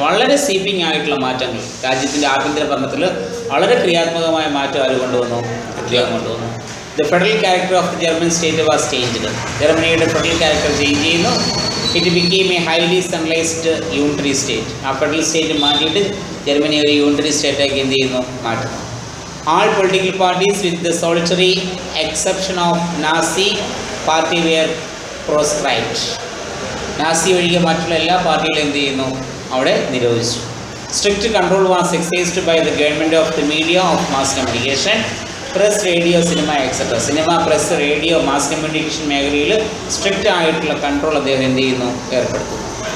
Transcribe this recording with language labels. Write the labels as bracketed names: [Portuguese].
[Malayalam] വളരെ സ്വീപ്പിംഗ് ആയിട്ടുള്ള മാറ്റങ്ങൾ രാജ്യത്തിൻ്റെ ആഭ്യന്തര ഭരണത്തിൽ വളരെ ക്രിയാത്മകമായ മാറ്റം ആര് കൊണ്ടുവന്നു, ഹിറ്റ്ലർ കൊണ്ടുവന്നു. [English] The federal character of the German state was changed. [Malayalam] ജർമ്മനിയുടെ ഫെഡറൽ ക്യാരക്ടർ ചേഞ്ച് ചെയ്യുന്നു. [English] It became a highly centralised unitary state. [Malayalam] ആ ഫെഡറൽ സ്റ്റേറ്റ് മാറ്റിയിട്ട് ജർമ്മനി ഒരു യൂണിറ്ററി സ്റ്റേറ്റാക്കി എന്ത് ചെയ്യുന്നു, മാറ്റുന്നു. [English] All political parties with the solitary exception of Nazi party were proscribed. [Malayalam] Nazi ഒഴികെ മറ്റുള്ള എല്ലാ പാർട്ടികളും എന്ത് ചെയ്യുന്നു, അവിടെ നിരോധിച്ചു. [English] Strict control was exercised by the government of the media of mass communication, press, radio, cinema etcetera. [Malayalam] Cinema, press, radio, mass communication മേഖലയിൽ strict ആയിട്ടുള്ള കൺട്രോൾ അദ്ദേഹം എന്ത് ചെയ്യുന്നു, ഏർപ്പെടുത്തുന്നു.